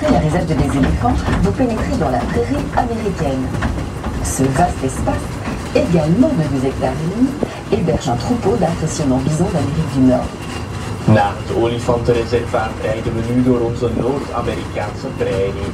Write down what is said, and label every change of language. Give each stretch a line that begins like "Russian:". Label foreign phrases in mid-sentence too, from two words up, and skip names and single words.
French: les aides des éléphants, vous pénétrez dans la prairie américaine. Ce vaste espace, également de 2,5 hectares, héberge un troupeau d'impressionnants bisons d'Amérique du Nord.
Dutch: Naar het olifantenreservaat rijden we nu door onze Noord-Amerikaanse prairie.